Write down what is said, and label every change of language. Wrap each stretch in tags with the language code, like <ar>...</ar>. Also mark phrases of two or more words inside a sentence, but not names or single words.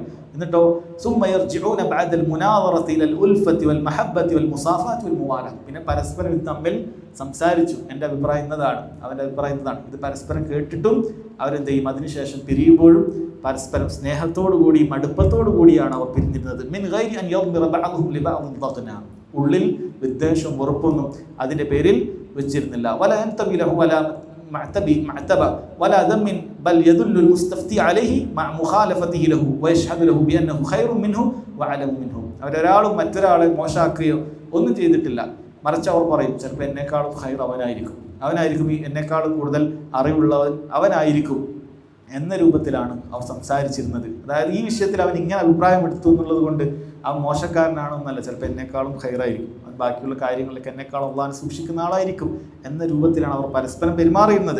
<ml>എന്നിട്ടോ</ml> <ar>ثم يرجعون بعد المناورة إلى الألفة والمحبة والمصافاة والموالهة,</ar> <ml>പിന്നെ പരസ്പരം തമ്മിൽ സംസാരിച്ചു, എൻ്റെ അഭിപ്രായം ഇന്നതാണ്, അവൻ്റെ അഭിപ്രായം ഇന്നതാണ്, ഇത് പരസ്പരം കേട്ടിട്ടും അവരെന്ത് ചെയ്യും? അതിനുശേഷം പിരിയുമ്പോഴും പരസ്പരം സ്നേഹത്തോടുകൂടിയും അടുപ്പത്തോടു കൂടിയാണ് അവർ പിരിഞ്ഞിരുന്നത്.</ml> <ar>من غير أن يضمر بعضهم لبعض دغنا,</ar> <ml>ഉള്ളിൽ വിദ്വേഷവും വെറുപ്പൊന്നും അതിൻ്റെ പേരിൽ വെച്ചിരുന്നില്ല.</ml> <ar>ولا ينتوي له ولا معتبة ولا ذم بل يدل المستفتي عليه مع مخالفته له ويشهد له بأنه خير منه وأعلم منه.</ar> <ml>അവരൊരാളും മറ്റൊരാളെ മോശമാക്കുകയോ ഒന്നും ചെയ്തിട്ടില്ല, മറിച്ച് അവർ പറയും ചിലപ്പോൾ എന്നെക്കാളും ഖൈർ അവനായിരിക്കും, എന്നെക്കാളും കൂടുതൽ അറിവുള്ളവൻ അവനായിരിക്കും എന്ന രൂപത്തിലാണ് അവർ സംസാരിച്ചിരുന്നത്. അതായത് ഈ വിഷയത്തിൽ അവൻ ഇങ്ങനെ അഭിപ്രായം എടുത്തു എന്നുള്ളത് കൊണ്ട് അവൻ മോശക്കാരനാണെന്നല്ല, ചിലപ്പോൾ എന്നെക്കാളും ഖൈറായിരിക്കും, അവൻ ബാക്കിയുള്ള കാര്യങ്ങളിലൊക്കെ എന്നെക്കാളും അള്ളാഹിനെ സൂക്ഷിക്കുന്ന ആളായിരിക്കും എന്ന രൂപത്തിലാണ് അവർ പരസ്പരം പെരുമാറിയിരുന്നത്.</ml>